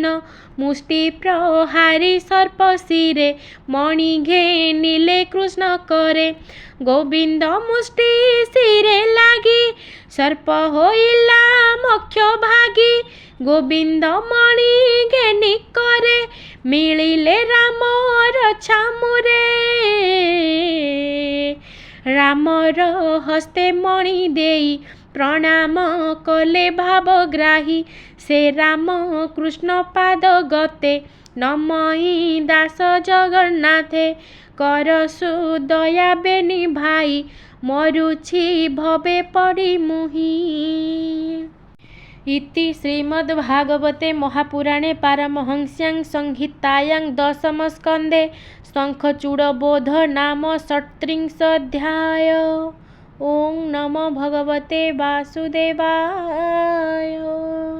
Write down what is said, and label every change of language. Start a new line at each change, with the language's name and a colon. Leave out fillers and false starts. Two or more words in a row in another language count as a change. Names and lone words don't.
Odia: ମୁଷ୍ଟି ପ୍ରହାରୀ ସର୍ପ ଶିରେ ମଣି ଘେନିଲେ କୃଷ୍ଣ କରେ। ଗୋବିନ୍ଦ ମୁଷ୍ଟି ଶିରେ ଲାଗି ସର୍ପ ହୋଇଲା ମୋକ୍ଷ ଭାଗୀ। ଗୋବିନ୍ଦ ମଣି ଘେନି କରେ ମିଳିଲେ ରାମର ଛାମୁରେ। ରାମର ହସ୍ତେ ମଣି ଦେଇ ପ୍ରଣାମ କଲେ ଭାବଗ୍ରାହୀ। ସେ ରାମ କୃଷ୍ଣ ପାଦ ଗତେ ନମଇ ଦାସ ଜଗନ୍ନାଥେ। କରସୁ ଦୟା ବେନି ଭାଇ ମରୁଛି ଭବେ ପଡ଼ି ମୁହିଁ।
Sanskrit: इति श्रीमद्भागवते महापुराणे पारमहंस्यां संहितायां दशम स्कंदे शंखचूड़बोध नाम षट्त्रिंशोऽध्याय। ओं नमो भगवते वासुदेवाय।